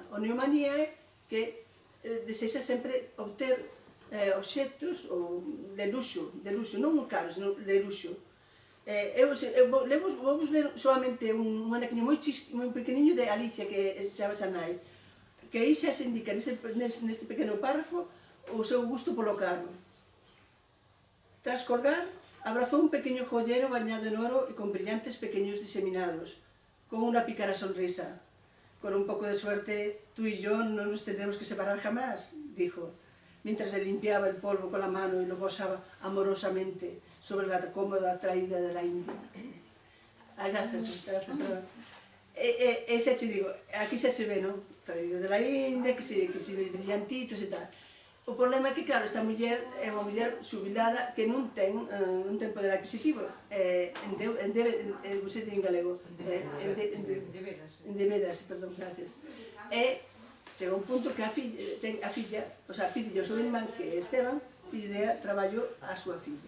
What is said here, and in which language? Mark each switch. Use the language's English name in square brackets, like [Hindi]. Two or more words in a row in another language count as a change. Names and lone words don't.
[Galician] Oniomanía é que desexa sempre obter obxectos de luxo, non caros, senón de luxo. Vamos ler solamente un anaquiño moi pequeniño de Alicia, que se chama esa nai, que aí xa se indica neste pequeno párrafo o seu gusto polo caro. [Spanish] Tras colgar, abrazó un pequeño joyero bañado en oro y con brillantes pequeños diseminados, con una pícara sonrisa. Con un poco de suerte, tú y yo no nos tendremos que separar jamás, dijo, mientras le limpiaba el polvo con la mano y lo posaba amorosamente sobre la cómoda traída de la India. Gracias. [Galician] Ese te digo, aquí xa se ve, non? [Spanish] Traído de la India, [Galician] que se ve brillantitos e tal. O problema é que, claro, esta muller é unha muller xubilada que non ten poder adquisitivo. Você di en galego. En debedas, perdón, gracias. E chega un punto que a filla, o sea, pide ao seu irmán que Esteban pide traballo á súa filla.